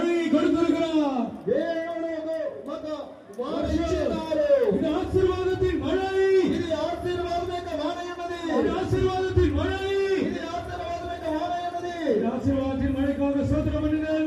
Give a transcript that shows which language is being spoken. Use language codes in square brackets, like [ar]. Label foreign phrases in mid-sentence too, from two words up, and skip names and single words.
[ta] கொடுத்திருக்கிறார். [te] దేవుడు మాకు వాన ఇచ్చినారు. [ta] இது ஆசீர்வாதத்தின் மழை. [te] ఇది ఆశీర్వాదమైన వాన ఉన్నది. [ta] இது ஆசீர்வாதத்தின் மழை. [te] ఇది ఆశీర్వాదమైన వాన ఉన్నది. [ta] இந்த ஆசீர்வாதத்தின் மழைக்காக ஸ்தோத்திரம் பண்ணுங்கள்.